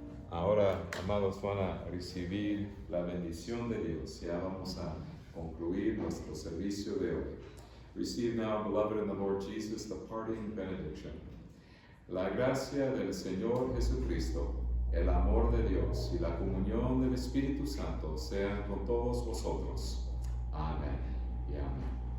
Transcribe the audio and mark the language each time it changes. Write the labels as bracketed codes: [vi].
[es] Ahora, amados, van a recibir la bendición de Dios. Ya vamos a concluir nuestro servicio de hoy. [en] Receive now, beloved in the Lord Jesus, the parting benediction. [es] La gracia del Señor Jesucristo, el amor de Dios y la comunión del Espíritu Santo sean con todos vosotros. Amén y amén.